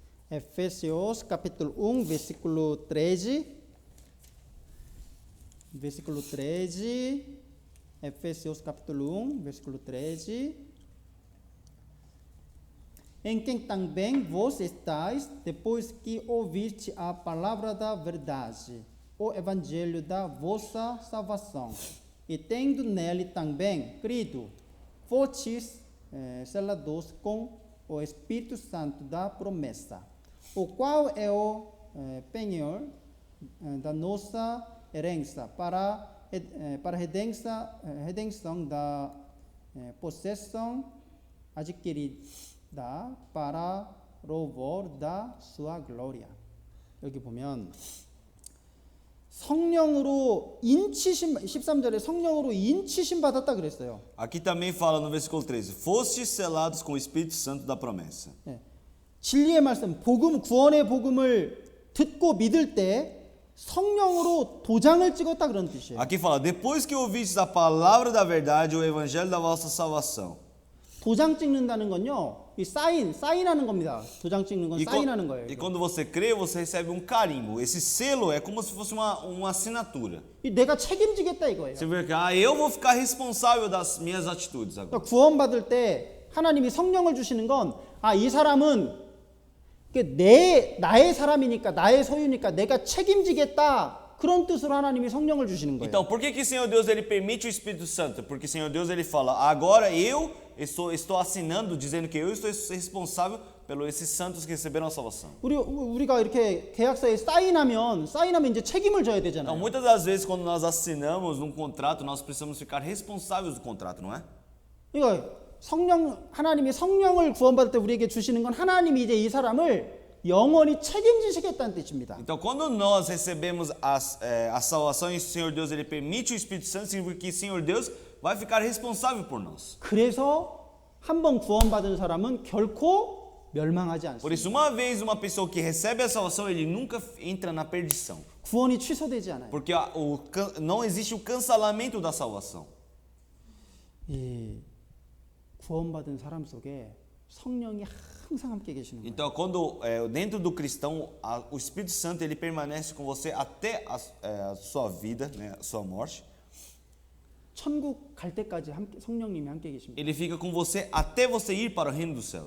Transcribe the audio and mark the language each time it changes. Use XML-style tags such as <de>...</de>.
<pt>Efésios capítulo 1, versículo 13. Versículo 13. Efésios capítulo 1, versículo 13. Em quem também vós estáis, depois que ouviste a palavra da verdade, o evangelho da vossa salvação, e tendo nele também crido, fostes selados com o Espírito Santo da promessa, o qual é o penhor da nossa herança para a redenção da possessão adquirida para louvor da sua glória.</pt> <ko>여기 보면 성령으로 인치심 13절에 성령으로 인치심 받았다 그랬어요.</ko> <pt>Aqui também fala no versículo 13: Fostes selados com o Espírito Santo da promessa.</pt> <ko>네. 진리의 말씀, 복음, 구원의 복음을 듣고 믿을 때 성령으로 도장을 찍었다 그런 뜻이에요.</ko> <pt>Aqui fala: Depois que ouvistes a palavra da verdade, o evangelho da vossa salvação.</pt> <ko>도장 찍는다는 건요, 이 사인하는 겁니다. 도장 찍는 건 사인하는 거예요.</ko> <pt>E quando você crê, você recebe um carimbo. Esse selo é como se fosse uma assinatura.</pt> <ko>내가 책임지겠다 이거예요.</ko> <pt>Você vê que eu vou ficar responsável das minhas atitudes agora.</pt> <ko>그러니까 구원받을 때 하나님이 성령을 주시는 건 이 사람은 나의 사람이니까 나의 소유니까 내가 책임지겠다. 그런 뜻으로 하나님이 성령을 주시는 거예요.</ko> <pt>Então, por que o Senhor Deus ele permite o Espírito Santo? Porque o Senhor Deus ele fala: agora eu estou assinando, dizendo que eu estou responsável pelos esses santos que receberam a salvação.</pt> <ko>우리가 이렇게 계약서에 사인하면 이제 책임을 져야</ko> <pt>Então,</pt> <ko>되잖아요.</ko> <pt>muitas das vezes quando nós assinamos um contrato, nós precisamos ficar responsáveis do contrato, não é?</pt> <ko>그러니까 하나님이 성령을 구원받을 때 우리에게 주시는 건 하나님이 이제 이 사람을 영원히 책임지시겠다는 뜻입니다.</ko> <pt>Então, quando nós recebemos a salvação e o Senhor Deus ele permite o Espírito Santo, significa que o Senhor Deus vai ficar responsável por nós.</pt> <ko>그래서 한번 구원받은 사람은 결코 멸망하지</ko> <pt>Por</pt> <ko>않습니다.</ko> <pt>isso, uma vez uma pessoa que recebe a salvação, ele nunca entra na perdição.</pt> <ko>구원이 취소되지 않아요.</ko> <pt>Porque não existe o cancelamento da salvação.</pt> <ko>이 구원받은 사람 속에 성령이 항상 함께 계시는 거예요.</ko> <pt>Então, quando dentro do cristão, o Espírito Santo ele permanece com você até a sua vida, né, a sua morte.</pt> <ko>천국 갈 때까지 성령님이 함께 계십니다.</ko> <pt>Ele fica com você até você ir para o reino dos céus.</pt>